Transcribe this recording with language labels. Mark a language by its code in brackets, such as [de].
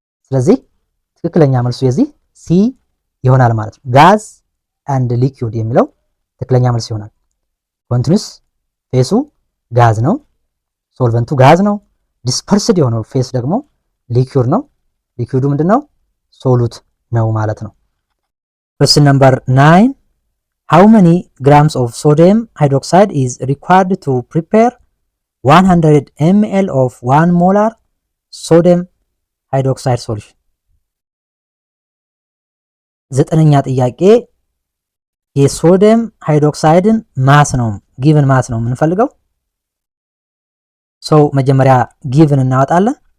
[am] ስለዚህ ትክክለኛ መልሱ የዚህ ሲ ይሆናል ማለት ነው። ጋዝ አንድ ሊኩዊድ የሚለው ትክክለኛ መልስ ይሆናል። ኮንቲኒዩስ ፌሱ ጋዝ ነው፣ ሶልቨንቱ ጋዝ ነው። ዲስፐርስድ የሆነው ፌስ ደግሞ ሊኩዊድ ነው። ሊኩዊዱ ምንድነው? ሶሉት ነው ማለት ነው። [en] Question number 9. How many grams of sodium hydroxide is required to prepare 100 ml of 1 molar sodium hydroxide solution? [am] ዘጠነኛ ጥያቄ የሶዲየም ሃይድሮክሳይድን ማስ ነው ጊቭን ማስ ነው የምንፈልገው። ሶ መጀመሪያ ጊቭን እናወጣለን።